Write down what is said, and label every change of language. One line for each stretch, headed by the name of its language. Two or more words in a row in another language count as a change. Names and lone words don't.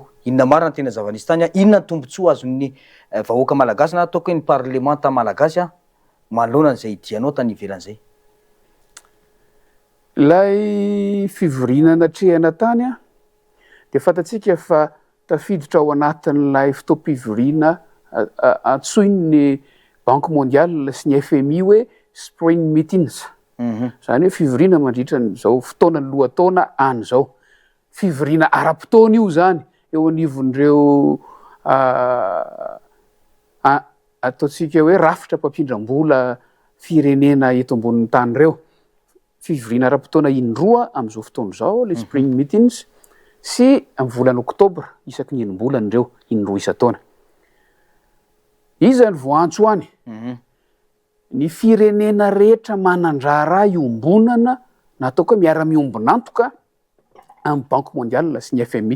Malagasy: Inona marina tena zavanisy tany inona tombontsoa azon'ny vahoaka malagasy na ataoko hoe ny parlemanta malagasy manoloana an'izay dianao tany ivelany zay? Lay fivorinana trehana tany dia fantatsika fa tafiditra ao anatin'ilay fotoam-pivoriana antsoiny ny
French: Banque mondiale
Malagasy: sy ny FMI hoe
English: spring meetings.
Malagasy: Zany hoe fivoriana mandritra n'izao fotoana ny lohataona an'izao. Fivoriana ara-potoana io zany eo anivon'ireo ataontsika hoe rafitra mpampindram-bola firenena eto ambonin'ny tany ireo. Fivoriana ara-potoana indroa amin'izao fotoana izao le
English: spring meetings
Malagasy: sy amin'ny volana oktobra isaky ny enim-bolana ireo indroa isan-taona. Iza ny voantso any ny firenena rehetra manandrara iombonana na ataoko hoe miara-miombonantoka amin'ny
French: Banque mondiale
Malagasy: sy ny FMI.